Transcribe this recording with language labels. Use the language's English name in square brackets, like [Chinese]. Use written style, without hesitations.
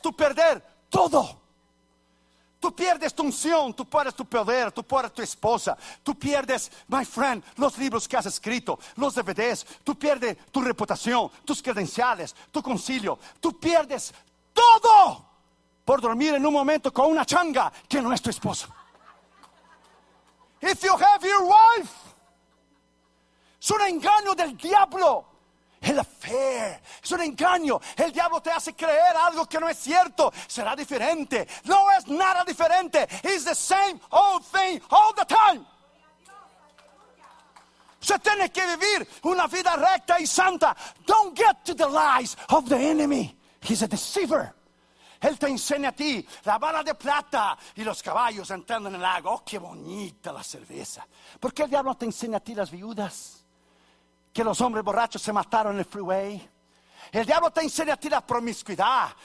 [Spanish] Tú perder todo. Tú pierdes tu unción, tú pierdes tu poder, tú pierdes tu esposa, tú pierdes, [English] my friend, [Spanish] los libros que has escrito, los DVDs, tú pierdes tu reputación, tus credenciales, tu concilio, tú pierdes todo por dormir en un momento con una changa que no es tu esposa. [English] If you have your wife, [Spanish] es un engaño del diablo. El affair es un engaño. El diablo te hace creer algo que no es cierto. Será diferente. No es nada diferente. [English] It's the same old thing all the time. [Spanish] Se tiene que vivir una vida recta y santa. [English] Don't get to the lies of the enemy. He's a deceiver. [Spanish] Él te enseña a ti la bala de plata y los caballos entrando en el lago. Oh, qué bonita la cerveza. ¿Por qué el diablo te enseña a ti las viudas? Que los hombres borrachos se mataron en el freeway. El diablo te enseña a ti la promiscuidad.